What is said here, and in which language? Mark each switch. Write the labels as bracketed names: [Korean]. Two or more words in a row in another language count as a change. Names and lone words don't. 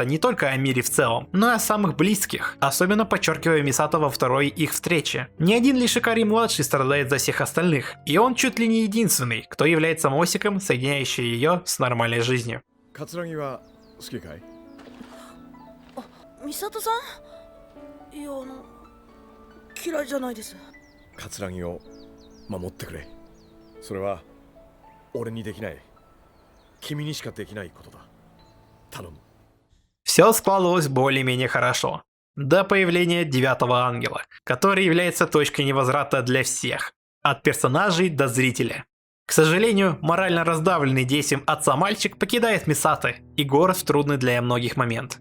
[Russian] не только о мире в целом, но и о самых близких, особенно подчеркивая Мисато во второй их встрече. Не один лишь Икари-младший страдает за всех остальных, и он чуть ли не единственный, кто является мостиком, соединяющим ее с нормальной жизнью. [Japanese] Мисато-сан? いや、嫌いじゃないです。桂木を守ってくれ。それは俺にできない。君にしかできないことだ。頼む。 [Russian] Все складывалось более-менее хорошо. До появления Девятого Ангела, который является точкой невозврата для всех, от персонажей до зрителя. К сожалению, морально раздавленный действием отца мальчик покидает Мисато и город в трудный для многих момент.